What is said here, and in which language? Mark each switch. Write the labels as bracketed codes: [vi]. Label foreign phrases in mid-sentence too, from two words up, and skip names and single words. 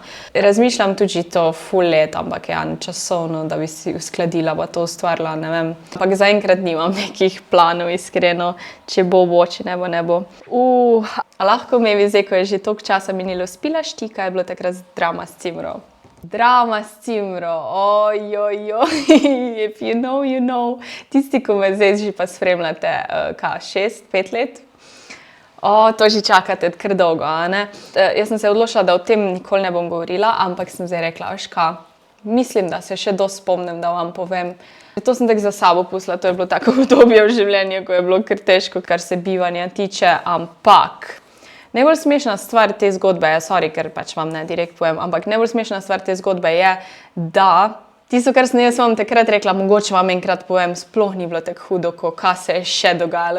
[sl] Razmišljam tudi to ful let, ampak ja, časovno, da bi si uskladila pa to ustvarila, ne vem. Ampak zaenkrat nimam nekih planov, iskreno, če bo, če ne bo, ne bo. Lahko mi je zdaj, ko je že toliko časa minilo, spilaš ti, kaj je bilo takrat drama s cimro? Drama s cimro, [en] if you know, you know. [sl] Tisti, ko me zdaj že pa spremljate, 6-5 let, to že čakate kar dolgo, a ne? Jaz sem se odločila, da o tem nikoli ne bom govorila, ampak sem zdaj rekla, veš kaj, mislim, da se še dosti spomnim, da vam povem. To sem tako za sabo pustila, to je bilo tako obdobje v življenju, ko je bilo kar težko, kar se bivanja tiče, ampak najbolj smešna stvar te zgodbe je, sorry, ker pač vam ne direkt povem, ampak najbolj smešna stvar te zgodbe je, da tisto, kar sem jaz vam takrat rekla, mogoče vam enkrat povem, sploh ni bilo tako hudo, kaj se je še dogajalo.